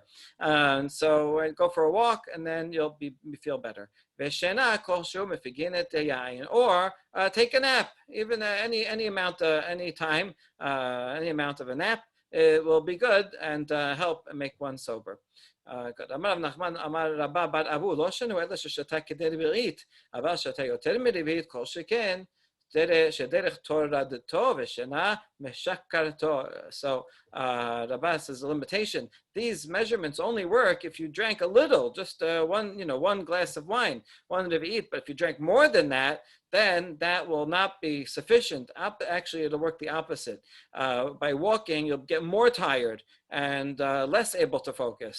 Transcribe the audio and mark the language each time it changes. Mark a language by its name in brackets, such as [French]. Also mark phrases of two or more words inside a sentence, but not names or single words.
[English] And so go for a walk, and then you'll feel better. Or take a nap, even any amount, any time, any amount of a nap, it will be good and help make one sober. Good. [Hebrew] אמר נחמן אמר רבה בר אבו לא שנו אלא ששתה כדי רביעית, אבל שתה יותר מרביעית כל שכן שדרך טורדתו ושינה משכרתו. [English] So Rabba says the limitation. These measurements only work if you drank a little, just one glass of wine, one rev'it. But if you drank more than that, then that will not be sufficient. Actually, it'll work the opposite. By walking, you'll get more tired and less able to focus.